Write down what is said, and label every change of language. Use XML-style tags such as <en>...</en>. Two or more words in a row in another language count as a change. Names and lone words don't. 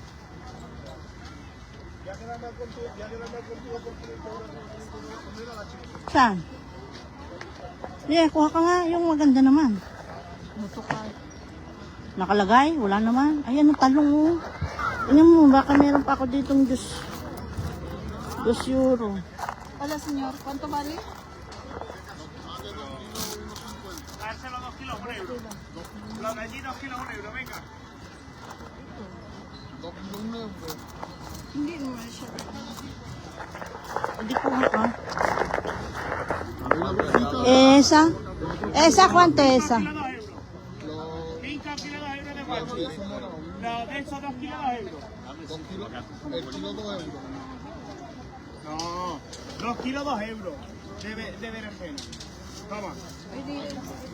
<tl>Saan? Yeah, kuha ka nga. Yung maganda naman. Nakalagay? Wala naman. Ayan ang talong mo. Tingnan mo, baka meron pa ako ditong 2 euro.</tl> <es>Hola, señor. ¿Cuánto vale? Dárselo 2 kilos, 1 euro. Los de allí 2 kilos, 1 euro, venga.</es> <tl>Hindi naman siya. Hindi kuha ka.</tl> <es>Esa? Esa, ¿cuánto esa? 2 euros. 5 kilos, 2 euros de cuánto. Los de esos 2 kilos, 2 euros. El kilo 2 euros. No, 2 kilos, 2 euros de berenjena.</es>